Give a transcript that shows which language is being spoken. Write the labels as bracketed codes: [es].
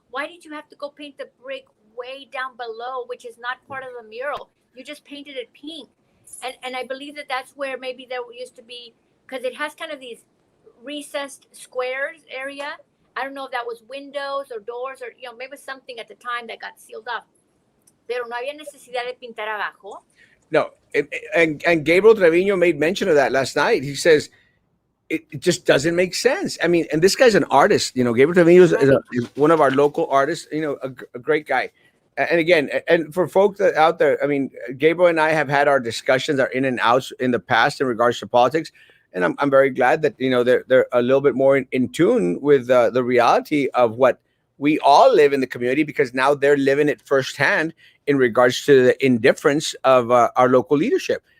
[en] why did you have to go paint the brick way down below, which is not part of the mural? You just painted it pink. And I believe that that's where maybe there used to be, because it has kind of these recessed squares area. I don't know if that was windows or doors or, maybe something at the time that got sealed up. [es] Pero no había necesidad de pintar abajo. [en] No, and Gabriel Trevino made mention of that last night. He says it just doesn't make sense. I mean, and this guy's an artist. Gabriel Trevino is one of our local artists. A great guy. And again, and for folks that out there, I mean, Gabriel and I have had our discussions, our in and outs in the past in regards to politics, and I'm very glad that they're a little bit more in tune with the reality of what we all live in the community, because now they're living it firsthand in regards to the indifference of our local leadership.